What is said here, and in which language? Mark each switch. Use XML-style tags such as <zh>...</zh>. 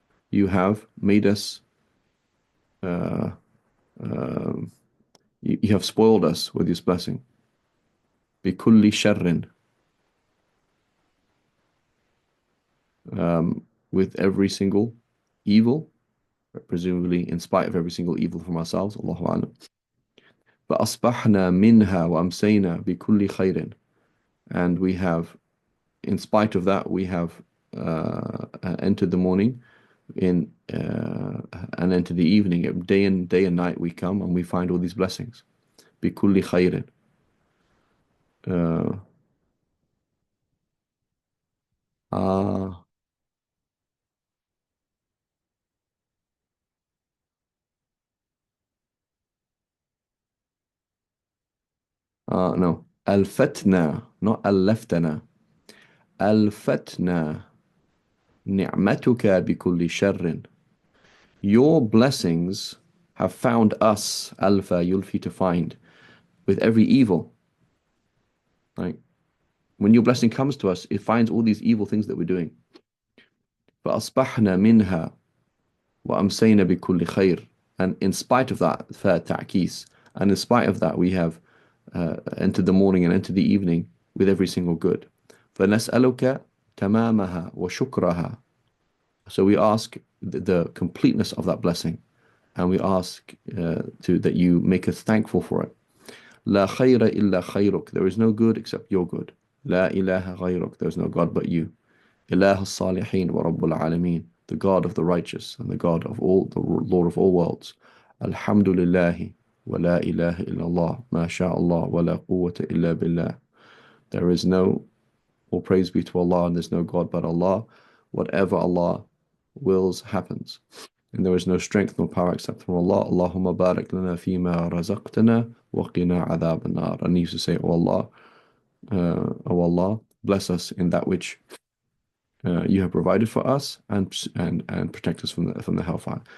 <en>You have made us, uh, uh, you have spoiled us with this blessing.</en> <ar>Bikulli sharrin.</ar> <en>With every single evil, presumably in spite of every single evil from ourselves.</en> <ar>Allahu A'lam. فأصبحنا منها وأمسينا بكل خير.</ar> <en>And we have, in spite of that, we have entered the morning and entered the evening. Day and night we come and we find all these blessings.</en> <ar>بكل خير.</ar> <en>Uh, ah, no.</en> <ar>الفتنا, not ألفتنا. الفتنا نعمتك بكل شر.</ar> <en>Your blessings have found us,</en> <ar>alfa yulfi,</ar> <en>to find, with every evil. Right? When your blessing comes to us, it finds all these evil things that we're doing.</en> <ar>فأصبحنا منها وأمسينا بكل خير.</ar> <en>And in spite of that, فَتَعْكِيس, and in spite of that, we have entered the morning and entered the evening with every single good.</en> <ar>فَنَسْأَلُكَ تَمَامَهَا وَشُكْرَهَا.</ar> <en>So we ask the completeness of that blessing, and we ask that you make us thankful for it.</en> <ar>لا خير إلا خيرك.</ar> <en>There is no good except your good.</en> <ar>لا إله غيرك.</ar> <en>There is no God but you.</en> <ar>إله الصالحين ورب العالمين.</ar> <en>The God of the righteous and the God of all, the Lord of all worlds.</en> <ar>الحمد لله ولا إله إلا الله ما شاء الله ولا قوة إلا بالله.</ar> <en>There is no, all praise be to Allah, and there's no God but Allah. Whatever Allah wills happens. And there is no strength nor power except from Allah.</en> <ar>Allahumma barik lana fima razaqtana wa qina adhab an-nar.</ar> <en>And he used to say, oh Allah, bless us in that which you have provided for us, and protect us from the hellfire.</en>